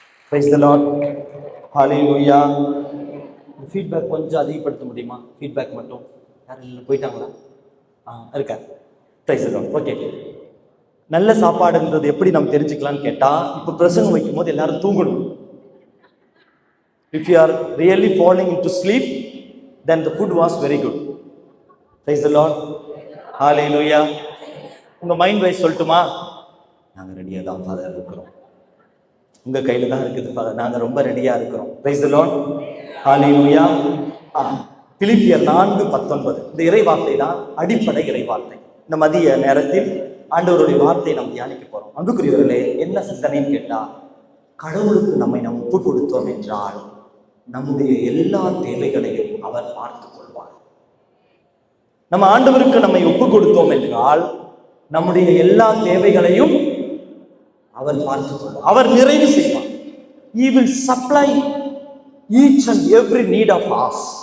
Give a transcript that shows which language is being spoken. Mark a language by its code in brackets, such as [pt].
[en] Praise the Lord. Hallelujah. [ta] Feedback கொஞ்சம் அதிகப்படுத்த முடியுமா? ஃபீட்பேக் மட்டும். யாரும் இல்லை, போயிட்டாங்களா? இருக்கா? [en] Praise the Lord. [ta] ஓகே, நல்ல சாப்பாடுன்றது எப்படி நம்ம தெரிஞ்சுக்கலாம்னு கேட்டா, இப்போ பிரசங்கம் வைக்கும் போது எல்லாரும் தூங்கணும். [en] If you are really falling into sleep, then the food was very good. Praise the Lord. Hallelujah. [ta] உங்க மைண்ட் வைஸ் சொல்லட்டுமா? நாங்க ரெடியா தான் ஃபாதர் இருக்கிறோம். உங்க கையில தான் இருக்குது ஃபாதர், நாங்க ரொம்ப ரெடியா இருக்கிறோம். [en] Praise the Lord. Hallelujah. [ta] பிலிப்பியர் 4:19 இந்த இறைவார்த்தை தான் அடிப்படை இறைவார்த்தை. இந்த மதிய நேரத்தில் ஆண்டவருடைய வார்த்தையை நாம் தியானிக்க போறோம். அன்புக்குரியவர்களே, என்ன சிந்தனைன்னு கேட்டா, கடவுளுக்கு நம்மை நாம் ஒப்பு கொடுத்தோம் என்றால் நம்முடைய எல்லா தேவைகளையும் அவர் பார்த்துக் கொள்வார். நம்ம ஆண்டவருக்கு நம்மை ஒப்பு கொடுத்தோம் என்றால் நம்முடைய எல்லா தேவைகளையும் அவர் பார்த்துக் கொள்வார். அவர் நிறைவு செய்வார். [en] He will supply each and every need of us.